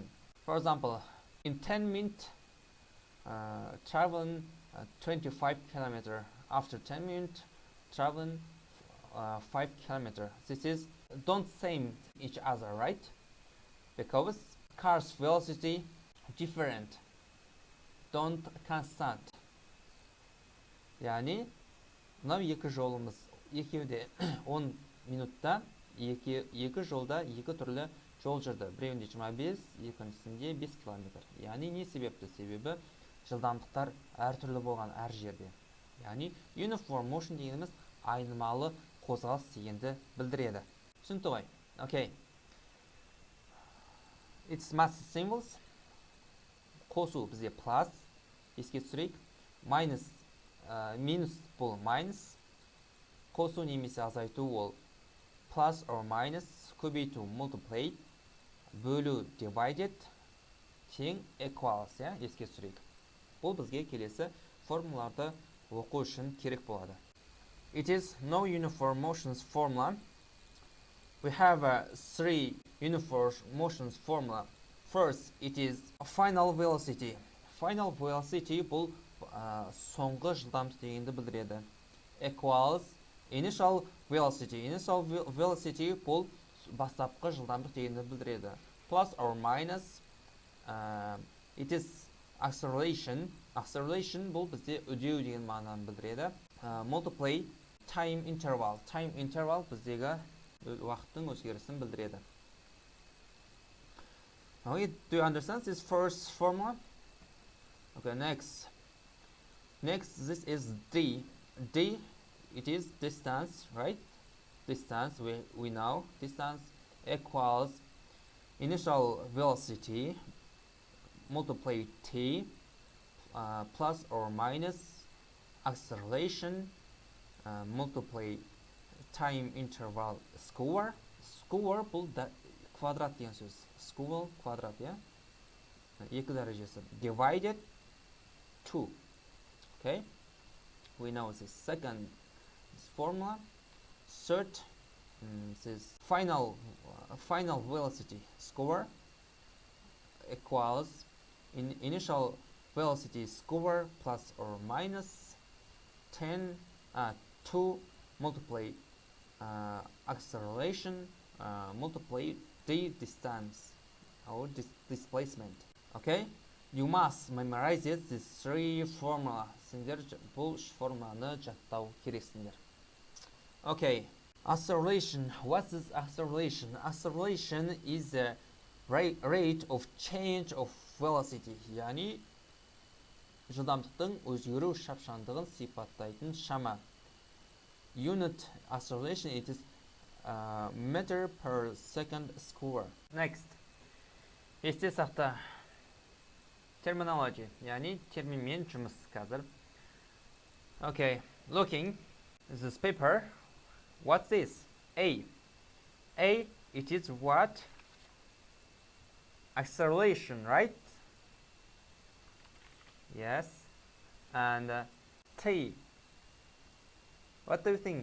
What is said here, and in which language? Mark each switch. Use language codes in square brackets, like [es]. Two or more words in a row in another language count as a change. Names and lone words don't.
[en] For example, in 10 minutes traveling 25 kilometer. After 10 minutes traveling 5 kilometer. This is don't same each other, right? Because car's velocity different, don't constant. [kk] Яғни мынау екі жолымыз, екеуде 10 минутта екі жолда екі түрлі жол жүрді. Біреуінде 25, екіншісінде 5 километр. Яғни не себепті? Себебі жылдамдықтар әртүрлі болған әр жерде. Яғни [en] uniform motion [kk] дегеніміз айнымалы қозғалыс дегенді білдіреді. Түсінікті ғой? [en] Okay. It's mass symbols. [kk] Қосу бізде plus, еске түсірейік. Минус бұл minus. Қосу немесе азайту ол [en] plus or minus. [kk] Көбейту multiply. Бөлу divided. Тең equals, еске түсірейік. Бұл бізге келесі формулаларды оқу үшін керек болады. [en] It is no uniform motions formula. We have three uniform motions formula. First, it is final velocity. Final velocity [kk] бұл соңғы жылдамдық дегенді білдіреді. [en] Equals initial velocity. Initial velocity [kk] бұл бастапқы жылдамдық дегенді білдіреді. [en] Plus or minus. It is acceleration. [kk] Acceleration бұл бізде үдеу деген мағынаны білдіреді. [en] Multiply time interval. Time interval [kk] біздегі уақыттың өзгерісін білдіреді. [en] Okay, do you understand this first formula? Okay, next, this is d. D, it is distance, right? Distance, we know. Distance equals initial velocity multiply t plus or minus acceleration multiply time interval square. [kk] Square бұл квадрат деген сөз. Square квадрат, екі дәрежесі. [en] Divided 2. Okay? We know this second formula. Third, this final velocity square equals initial velocity square plus or minus 2 multiply acceleration multiply the distance or displacement. Okay, you must memorize this three formula. [kk] Сендер бұл формуланы жаттау керексіңдер. [en] Okay, acceleration. What is acceleration? Acceleration is rate of change of velocity, [kk] яғни жылдамдықтың өзгеру шапшаңдығын сипаттайтын шама. [en] Unit acceleration, it is meter per second square. Next, [kk] есте сақта. Terminology, яғни терминмен жұмыс қазір. [en] Okay, looking this paper. What's this? A, it is what? Acceleration, right? Yes. And T, what do you think?